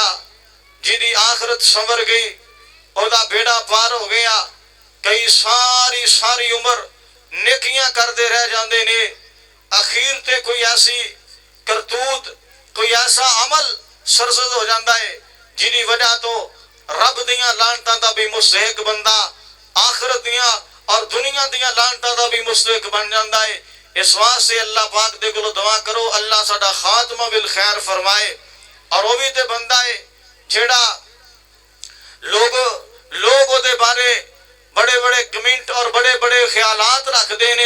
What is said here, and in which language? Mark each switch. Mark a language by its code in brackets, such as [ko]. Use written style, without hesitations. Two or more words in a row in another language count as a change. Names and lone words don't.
[pa] جدی آخرت سنور گئی او دا بیڑا پار ہو گیا. کئی ساری عمر نیکیاں کر دے رہ جاندے نے, اخیر تے کوئی ایسی کرتوت کوئی ایسا عمل سرزد ہو جاندہ ہے جنہی وجہ تو رب دیاں لانتاں دا بھی مستحق بندہ آخرت دیاں اور دنیا دیاں لانتاں دا بھی مستحق بن جاندہ ہے. اس واسطے اللہ پاک دے کولو دعا کرو اللہ ساڈا خاتمہ بالخیر فرمائے. اور وہ بھی تے بندہ ہے جیڑا لوگ دے بارے بڑے بڑے کمنٹ اور بڑے بڑے خیالات رکھ دینے.